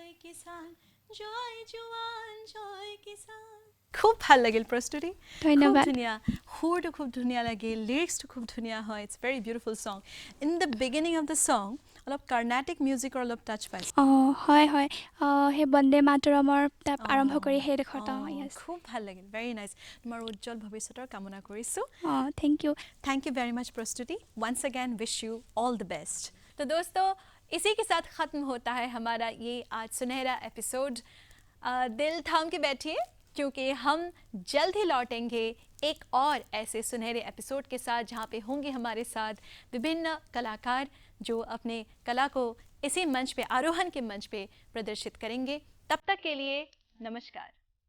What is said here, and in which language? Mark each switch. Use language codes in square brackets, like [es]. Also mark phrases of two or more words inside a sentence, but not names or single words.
[hi] किसान जय जवान जय किसान [as] খুব ভাল লাগিল প্ৰস্তুতি ধন্যবাদ। খুব ধুনীয়া সুৰটো খুব ধুনীয়া লাগিল লিৰিক্সটো খুব ধুনীয়া হয় [en] it's very beautiful song in the beginning of the song [as] অলপ [en] carnatic music [as] অলপ টাচ পাইছে অঁ হয় হয় সেই বন্দে মাতৰমৰ আৰম্ভ কৰি সেইডোখৰত য়েছ খুব ভাল লাগিল [en] very nice [as] তোমাৰ উজ্জ্বল ভৱিষ্যতৰ কামনা কৰিছোঁ [en] অঁ thank you thank you very much [hi] प्रस्तुति [en] once again wish you all the best [hi] तो दोस्तों इसी के साथ ख़त्म होता है हमारा ये आज सुनहरा एपिसोड दिल थाम के बैठिए क्योंकि हम जल्द ही लौटेंगे एक और ऐसे सुनहरे एपिसोड के साथ जहाँ पे होंगे हमारे साथ विभिन्न कलाकार जो अपने कला को इसी मंच पे आरोहण के मंच पे प्रदर्शित करेंगे तब तक के लिए नमस्कार